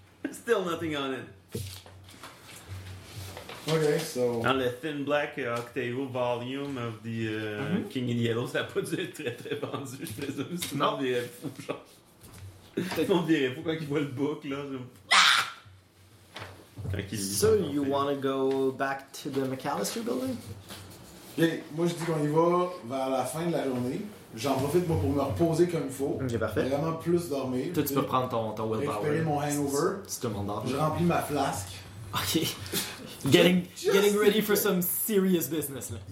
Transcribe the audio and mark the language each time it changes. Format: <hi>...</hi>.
<en>Still nothing on it. Okay, so...</en> <fr>Dans le Thin Black Octavo volume of the King in Yellow, ça a pas dû être très très vendu, je présume. Sinon, non. On virait fou, genre. On virait fou quand il voit le book, là. Quand il lit,</fr> <en>so, you want to go back to the McAllister building?</en> <fr>Et moi, je dis qu'on y va vers la fin de la journée. J'en profite, moi, pour me reposer comme il faut. Ok, parfait. Vraiment plus dormir. Toi, tu peux prendre ton willpower. Récupérer mon hangover. Tu te demandes d'or. Je remplis ma flasque.</fr> <en>Ok. Getting ready for some serious business, là.</en>